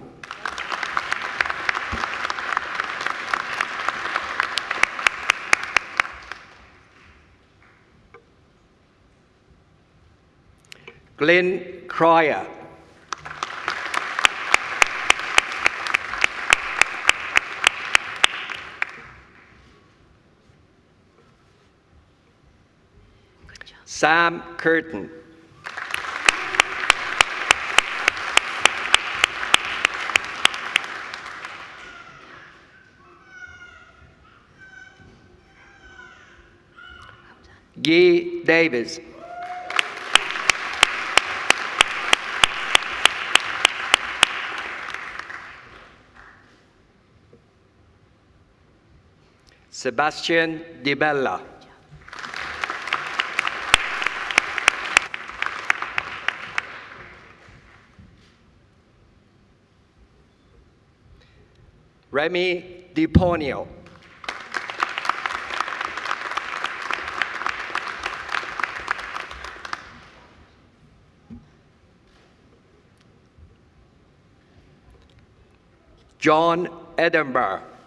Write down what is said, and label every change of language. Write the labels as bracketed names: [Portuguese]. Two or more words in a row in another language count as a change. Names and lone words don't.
[English] Glenn Cryer. Sam Curtin. Guy Davis. Sebastian Di Bella. Remy DiPonio. John Edinburgh.